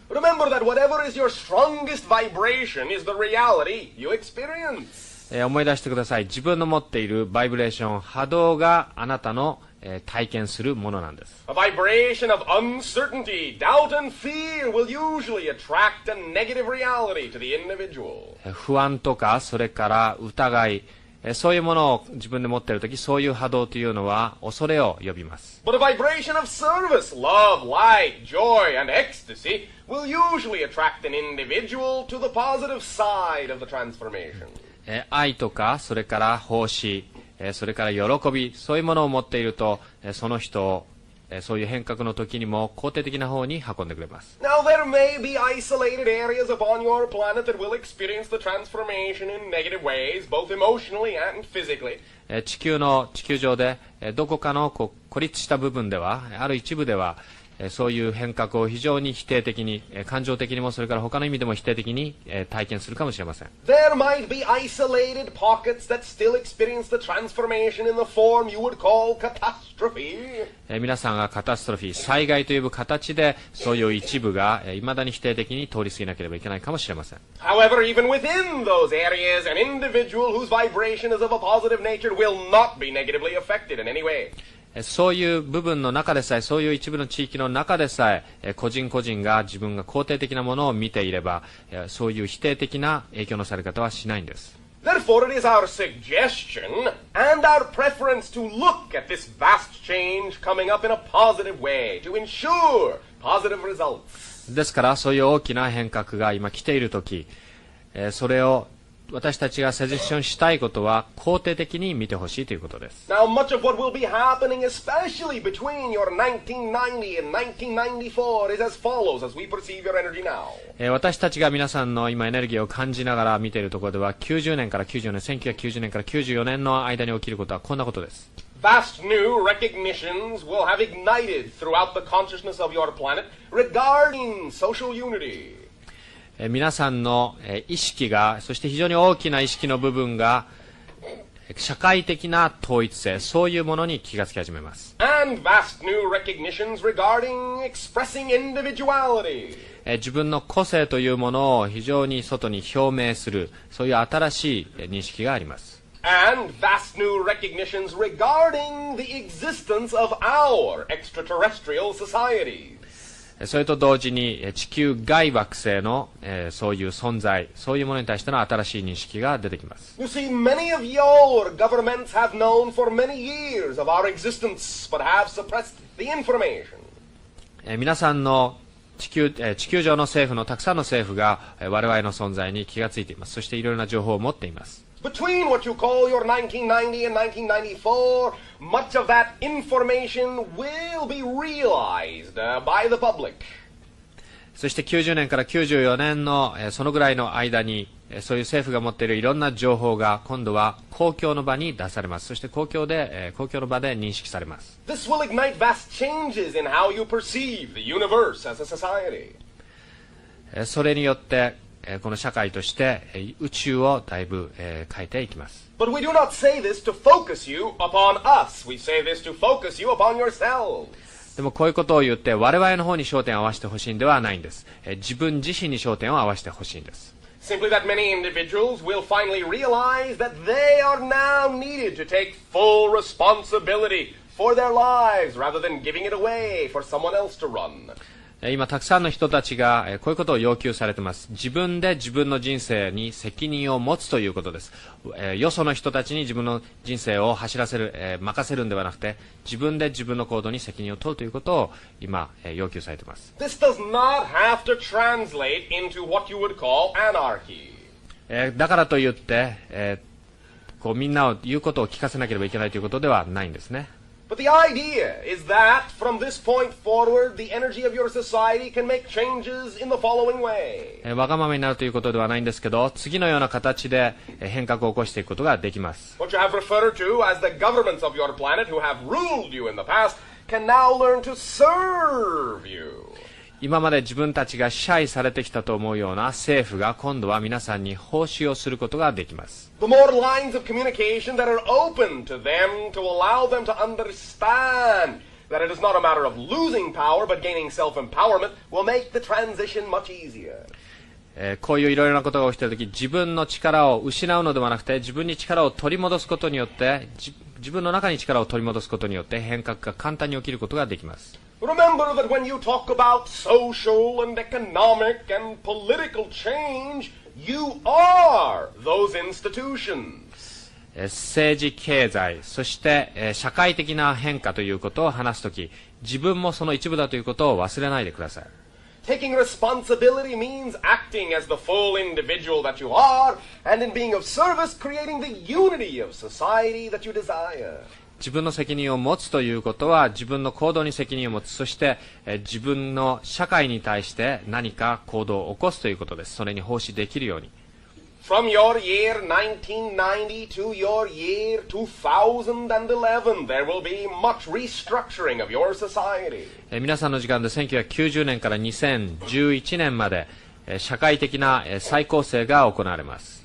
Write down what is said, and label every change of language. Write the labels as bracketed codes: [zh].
[en] Remember that whatever is your strongest vibration is the reality you experience. [ja] 思い出してください。自分の持っているバイブレーション、波動があなたの、体験するものなんです。 [en] A vibration of uncertainty, doubt and fear will usually attract a negative reality to the individual. [ja] 不安とか、それから疑い、そういうものを自分で持っているとき、そういう波動というのは恐れを呼びます。 [en] But a vibration of service, love, light, joy, and ecstasy will usually attract an individual to the positive side of the transformation. [ja] 愛とか、それから奉仕、それから喜び、そういうものを持っていると、その人をそういう変革の時にも肯定的な方に運んでくれます。 [en] Now there may be isolated areas upon your planet that will experience the transformation in negative ways, both emotionally and physically. [ja] 地球上でどこかの孤立した部分では、ある一部ではそういう変革を非常に否定的に、感情的にもそれから他の意味でも否定的に体験するかもしれません。 [en] There might be isolated pockets that still experience the transformation in the form you would call catastrophe. [ja] 皆さんがカタストロフィー、災害という形でそういう一部が未だに否定的に通り過ぎなければいけないかもしれません。 [en] However, even within those areas, an individual whose vibration is of a positive nature will not be negatively affected in any way. [ja] そういう部分の中でさえ、そういう一部の地域の中でさえ、個人個人が自分が肯定的なものを見ていれば、そういう否定的な影響のされ方はしないんです。 [en] Therefore, it is our suggestion and our preference to look at this vast change coming up in a positive way, to ensure positive results. [ja] ですからそういう大きな変革が今来ているとき、それを私たちがサジェスションしたいことは肯定的に見てほしいということです。 [en] Now, much of what will be happening, especially between your 1990 and 1994, is as follows as we perceive your energy now. [ja] 私たちが皆さんの今エネルギーを感じながら見ているところでは、90年から94年、1990年から94年の間に起きることはこんなことです。 [en] Vast new recognitions will have ignited throughout the consciousness of your planet regarding social unity. [ja] 皆さんの意識が、そして非常に大きな意識の部分が、社会的な統一性、そういうものに気がつき始めます。 [en] And vast new recognitions regarding expressing individuality. [ja] 自分の個性というものを非常に外に表明する、そういう新しい認識があります。 [en] And vast new recognitions regarding the existence of our extraterrestrial societies. [ja] それと同時に地球外惑星のそういう存在、そういうものに対しての新しい認識が出てきます。 [en] You see, many of your governments have known for many years of our existence, but have suppressed the information. [ja] 皆さんの地球上の政府のたくさんの政府が我々の存在に気がついています。そしていろいろな情報を持っています。 [en] Between what you call your 1990 and 1994, much of that information will be realized by the public. [ja] そして90年から94年のそのぐらいの間にそういう政府が持っているいろんな情報が今度は公共の場に出されます。そして公共の場で認識されます。 [en] This will ignite vast changes in how you perceive the universe as a society. [ja] それによってこの社会として宇宙をだいぶ変えていきます。 [en] But we do not say this to focus you upon us. We say this to focus you upon yourselves. [ja] でもこういうことを言って我々の方に焦点を合わせてほしいんではないんです。自分自身に焦点を合わせてほしいんです。 [en] Simply that many individuals will finally realize that they are now needed to take full responsibility for their lives rather than giving it away for someone else to run. [ja] 今たくさんの人たちがこういうことを要求されています。自分で自分の人生に責任を持つということです。よその人たちに自分の人生を走らせる、任せるんではなくて、自分で自分の行動に責任を取るということを今要求されています。 [en] This does not have to translate into what you would call anarchy. [ja] だからといって、みんなを言うことを聞かせなければいけないということではないんですね。 [en] But the idea is that from this point forward, the energy of your society can make changes in the following way. [ja] わがままになるということではないんですけど、次のような形で変革を起こしていくことができます。 [en] What you have referred to as the governments of your planet who have ruled you in the past can now learn to serve you. [ja] 今まで自分たちが支配されてきたと思うような政府が今度は皆さんに奉仕をすることができます。 [en] The more lines of communication that are open to them to allow them to understand that it is not a matter of losing power but gaining self-empowerment will make the transition much easier. [ja] こういういろいろなことが起きているとき、自分の力を失うのではなくて、自分に力を取り戻すことによって、自分の中に力を取り戻すことによって変革が簡単に起きることができます。 [en] Remember that when you talk about social and economic and political change, you are those institutions. [ja] 政治、経済、そして社会的な変化ということを話すとき、自分もその一部だということを忘れないでください。 [en] Taking responsibility means acting as the full individual that you are, and in being of service, creating the unity of society that you desire. [ja] 自分の責任を持つということは自分の行動に責任を持つ、そして自分の社会に対して何か行動を起こすということです。それに奉仕できるように。 [en] From your year 1990 to your year 2011, there will be much restructuring of your society. [ja] 皆さんの時間で1990年から2011年まで社会的な再構成が行われます。